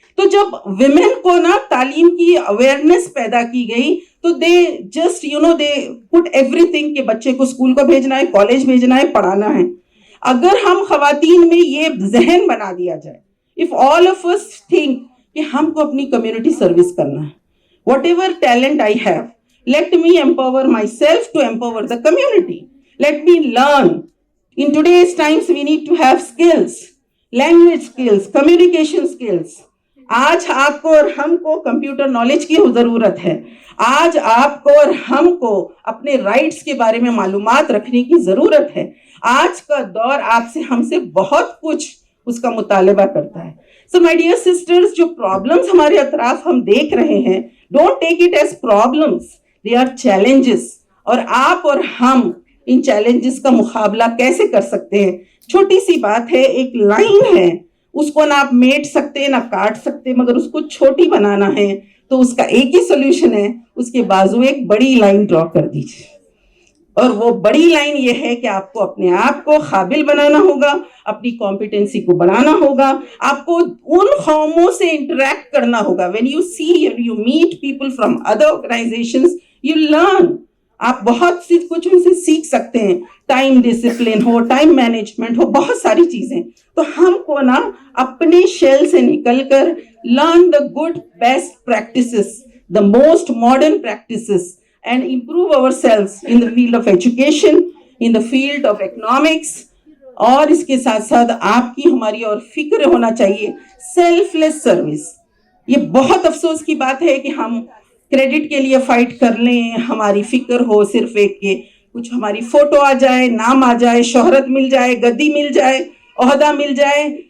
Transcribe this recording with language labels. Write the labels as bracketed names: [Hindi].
[Urdu] تو جب ویمن کو نا تعلیم کی اویئرنیس پیدا کی گئی تو [English] they just they put everything [Urdu] کہ بچے کو اسکول کو بھیجنا ہے, کالج بھیجنا ہے, پڑھانا ہے. اگر ہم خواتین میں یہ ذہن بنا دیا جائے, [English] if all of us think [Urdu] کہ ہم کو اپنی کمیونٹی سروس کرنا ہے, [English] whatever talent I have, let me empower myself to empower the community. Let me learn. In today's times we need to have skills, language skills, communication skills. [Urdu] آج آپ کو اور ہم کو کمپیوٹر نالج کی ضرورت ہے. آج آپ کو اور ہم کو اپنے رائٹس کے بارے میں معلومات رکھنے کی ضرورت ہے. آج کا دور آپ سے ہم سے بہت کچھ اس کا مطالبہ کرتا ہے. [English] So my dear sisters, [Urdu] جو پرابلمز ہمارے اطراف ہم دیکھ رہے ہیں, [English] don't take it as problems, they are challenges. [Urdu] اور آپ اور ہم ان چیلنجز کا مقابلہ کیسے کر سکتے ہیں؟ چھوٹی سی بات ہے, ایک لائن ہے, اس کو نہ آپ میٹ سکتے نہ کاٹ سکتے, مگر اس کو چھوٹی بنانا ہے تو اس کا ایک ہی سولوشن ہے, اس کے بازو ایک بڑی لائن ڈرا کر دیجیے. اور وہ بڑی لائن یہ ہے کہ آپ کو اپنے آپ کو قابل بنانا ہوگا, اپنی کمپیٹنسی کو بڑھانا ہوگا, آپ کو ان قوموں سے انٹریکٹ کرنا ہوگا. [English] when you see and you meet people from other organizations, you learn. [Urdu] آپ بہت سی کچھ ان سے سیکھ سکتے ہیں, ٹائم ڈسپلن ہو, ٹائم مینجمنٹ ہو, بہت ساری چیزیں. تو ہم کو نا اپنے شیل سے نکل کر [English] learn the good best practices, the most modern practices, and improve ourselves in the field of education, in the field of economics. [Urdu] اور اس کے ساتھ ساتھ آپ کی ہماری اور فکر ہونا چاہیے سیلف لیس سروس. یہ بہت افسوس کی بات ہے کہ ہم کریڈٹ کے لیے فائٹ کر لیں, ہماری فکر ہو صرف ایک کہ کچھ ہماری فوٹو آ جائے, نام آ جائے, شہرت مل جائے, گدی مل جائے, عہدہ مل جائے.